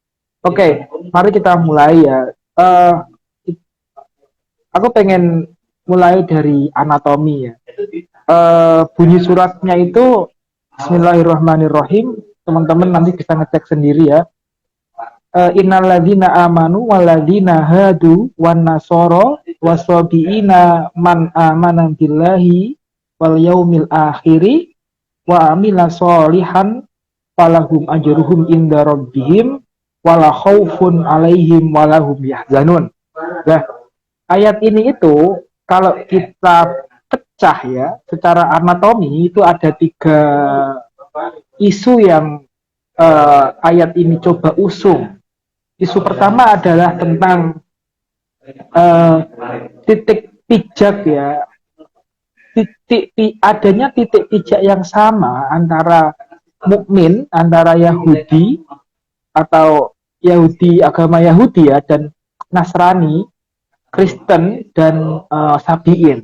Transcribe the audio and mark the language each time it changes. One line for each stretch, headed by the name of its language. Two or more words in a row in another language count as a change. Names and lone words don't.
Indonesian: Oke, mari kita mulai ya. Aku pengen mulai dari anatomi ya. Bunyi suratnya itu Bismillahirrahmanirrahim. Teman-teman nanti bisa ngecek sendiri ya.
Arabic: إن الذين آمنوا والذين هادوا والنصارى والصابئين من آمن بالله واليوم الآخر وعمل صالحا فلهم أجرهم عند ربهم ولا خوف عليهم ولا هم يحزنون.
Indonesian: Nah, ayat ini itu kalau kita pecah ya secara anatomi itu ada 3 isu yang ayat ini coba usung. Isu pertama adalah tentang titik pijak ya, adanya titik pijak yang sama antara mukmin, antara Yahudi atau Yahudi agama Yahudi ya dan Nasrani, Kristen dan Sabiin.